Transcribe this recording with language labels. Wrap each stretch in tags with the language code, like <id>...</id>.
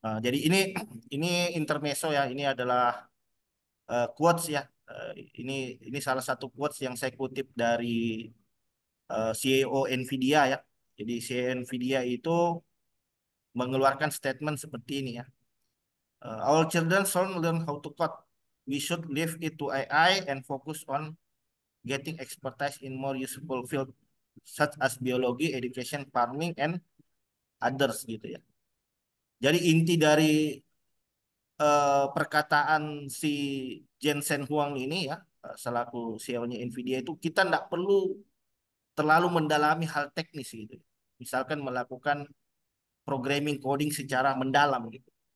<id>Jadi ini intermezzo ya. Ini adalah quotes ya. Ini ini salah satu quotes yang saya kutip dari CEO Nvidia ya. Jadi CEO Nvidia itu mengeluarkan statement seperti ini ya.</id> <en>Our children should learn how to code. We should leave it to AI and focus on getting expertise in more useful field such as biology, education, farming, and others</en> <id>gitu ya. Jadi inti dari perkataan si Jensen Huang ini ya, selaku CEO-nya Nvidia itu kita tidak perlu terlalu mendalami hal teknis gitu. Misalkan melakukan programming coding secara mendalam gitu.</id>